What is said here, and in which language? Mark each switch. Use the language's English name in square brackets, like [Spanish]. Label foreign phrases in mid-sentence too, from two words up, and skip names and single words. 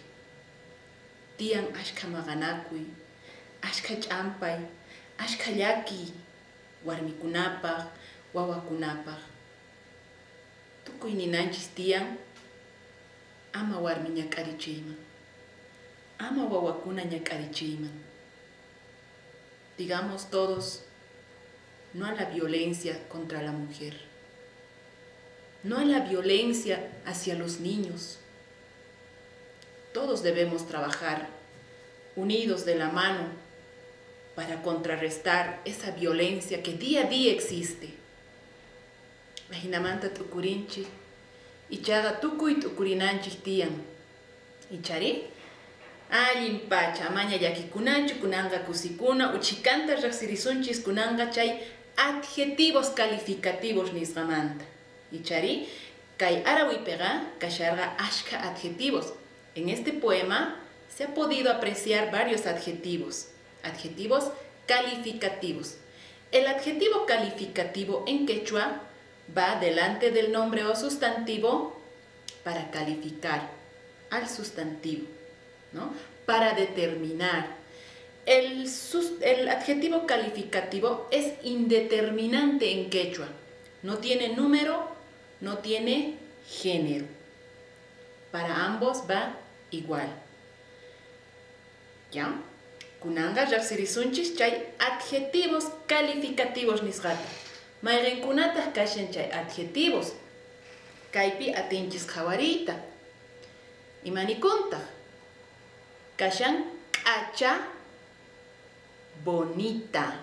[Quechua] Tiyan ashka maqanakuy, ashka ch'ampay, ashka llaki warmikunapaq, wawakunapaq. Tukuy ninanchis tiyan ama warmi ñak'arichiyman. Ama wawakuna ñak'arichiyman. [Spanish] Digamos todos no a la violencia contra la mujer. No a la violencia hacia los niños. Todos debemos trabajar unidos de la mano para contrarrestar esa violencia que día a día existe. [Quechua] Ahinamanta tukurinchik, ichaqa tukuy tukurinanchik tiyan. Ichari, allin pacha amaña llakikunachu kunanga kusikuna uchikanta riqsirisunchis kunanga chay [Spanish] adjetivos calificativos [Quechua] nisqamanta. Ichari, kay arawipega kasharga ashka adjetivos. [Spanish] En este poema se ha podido apreciar varios adjetivos. Adjetivos calificativos. El adjetivo calificativo en quechua va delante del nombre o sustantivo para calificar al sustantivo, ¿no? Para determinar. El adjetivo calificativo es indeterminante en quechua. No tiene número, no tiene género. Para ambos va igual. ¿Ya? [Quechua] Kunanga riqsirisunchis chay [Spanish] adjetivos calificativos [Quechua] nisqata. Mayqinkunataq kashan chay adjetivos. Kaypi atinchis qhawariyta. Imanikunta. Kashan k'acha bonita.